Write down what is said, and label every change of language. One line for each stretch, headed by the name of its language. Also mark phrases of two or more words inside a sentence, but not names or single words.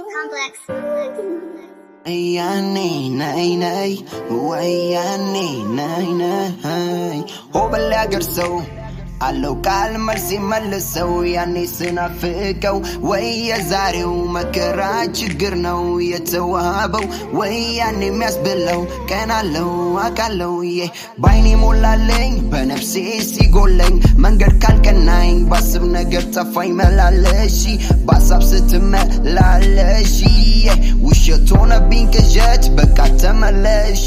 English: Complex. Yani nay nay, wayani nay nay. Hobal agerso,
Amharic: አለው ቃል መልስ መልሰው ያኔ ስናፍቀው ወይ የዛሬው መከራ ችግር ነው የተዋበው ወይ ያኔ የሚያስብለው ቀን አለው አቃለው ባይኔ ሞላለኝ በነፍሴ ሲጎለኝ መንገድ ካልቀናኝ ባስብ ነገር ጠፋኝ መላለሽ ባሳብ ስትመላለሽ ውሸት ሆነብኝ ቅዠት በቃ ተመለሽ